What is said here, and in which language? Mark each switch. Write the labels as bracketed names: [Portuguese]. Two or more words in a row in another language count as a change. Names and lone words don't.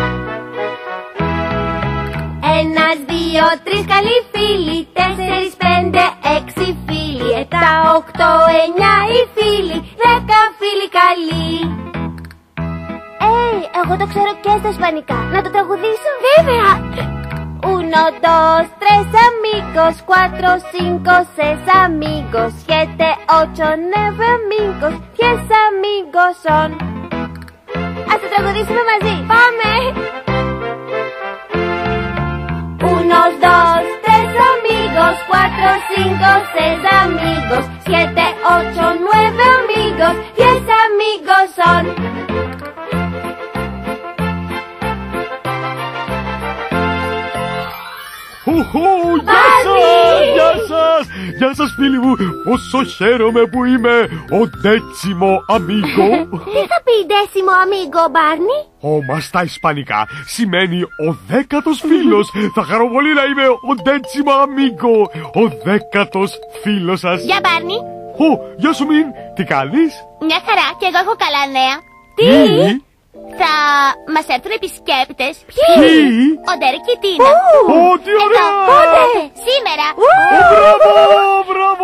[Greek] 1, 2, 3 καλοί φίλοι, 4, 5, 6 φίλοι, 7, 8, 9 οι φίλοι, 10 φίλοι καλοί. Εγώ το ξέρω και στα ισπανικά. Να το τραγουδήσω? Βέβαια. [Spanish] 1, 2, 3 amigos, 4, 5, 6 amigos, 7, 8, 9 amigos, 10 amigos son. [Greek] Ας το τραγουδήσουμε μαζί. Πάμε. [Spanish] 1, 2, 3 amigos, 4, 5, 6 amigos, 7, 8, 9 amigos, 10 amigos son. [Greek] Γεια σας! Γεια σας! Γεια σας φίλοι μου! Πόσο χαίρομαι που είμαι ο [Spanish] décimo amigo. [Greek] Τι θα πει [Spanish] décimo amigo, [Greek] Μπάρνι? Μα στα ισπανικά σημαίνει ο 10ος φίλος. Θα χαρώ πολύ να είμαι ο [Spanish] décimo amigo, [Greek] ο 10ος φίλος σας. Γεια, Μπάρνι. Γεια σου Μην, τι κάνεις? Μια χαρά, και εγώ έχω καλά νέα. Τι? Θα μας έρθουν επισκέπτες. Ποιοι? Ο Ντέρεκ και η Τίνα. Τι ωραία! Πότε? Σήμερα. Μπράβο!